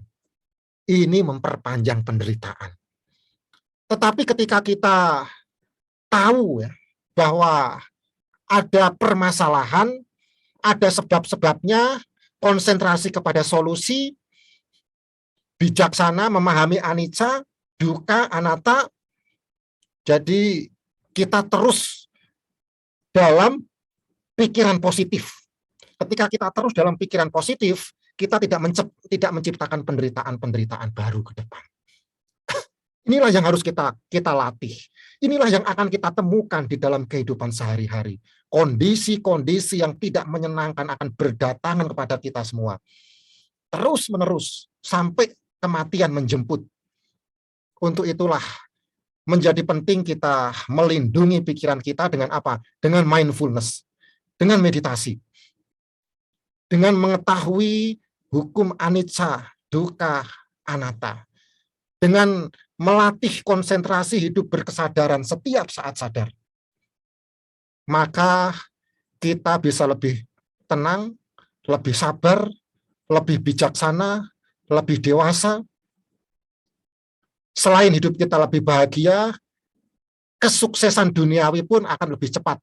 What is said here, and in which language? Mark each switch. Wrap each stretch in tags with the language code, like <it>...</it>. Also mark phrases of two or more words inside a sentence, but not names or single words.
<id>Ini memperpanjang penderitaan. Tetapi ketika kita tahu ya, bahwa ada permasalahan, ada sebab-sebabnya, konsentrasi kepada solusi, bijaksana memahami</id> <pi>anicca, dukkha, anatta,</pi> <id>jadi kita terus dalam pikiran positif. Ketika kita terus dalam pikiran positif, kita tidak menciptakan penderitaan baru ke depan. Inilah yang harus kita latih. Inilah yang akan kita temukan di dalam kehidupan sehari-hari. Kondisi-kondisi yang tidak menyenangkan akan berdatangan kepada kita semua. Terus-menerus sampai kematian menjemput. Untuk itulah menjadi penting kita melindungi pikiran kita dengan apa? Dengan mindfulness, dengan meditasi. Dengan mengetahui hukum</id> <pi>anicca, dukkha, anatta.</pi> <id>Dengan melatih konsentrasi hidup berkesadaran setiap saat sadar. Maka kita bisa lebih tenang, lebih sabar, lebih bijaksana, lebih dewasa. Selain hidup kita lebih bahagia, kesuksesan duniawi pun akan lebih cepat.</id>